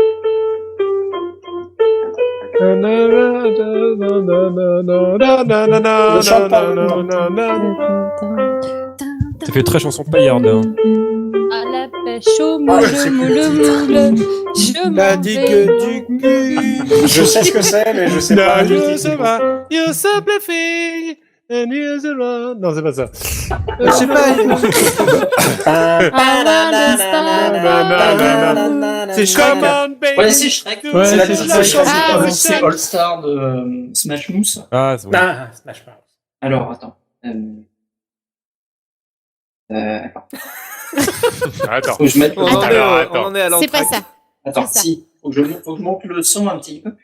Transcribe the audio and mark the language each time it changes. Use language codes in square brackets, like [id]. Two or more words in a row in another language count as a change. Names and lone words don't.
[fr] Ça fait très chanson paillarde. Hein. À la pêche au Ah, je sais moule, plus. moule, je m'en La vais. digue du cul. Je sais ce que c'est, mais je sais pas. [en] You simplify and you the run. [fr] Non, c'est pas ça. Je sais pas. C'est Shrek. [en] Come on, baby. [fr] Ouais, c'est Shrek. Ouais, c'est la c'est petite ça. chanson. Ah, oui. C'est All Star de Smash Mousse. Ah, c'est bon. Ah, Smash Bros. Alors, attends. Attends. Attends. Faut que je mette le... On en est Alors, au- attends. on en est à C'est pas l'entracte. ça. Attends, c'est ça. si. Faut que je monte le son un petit peu.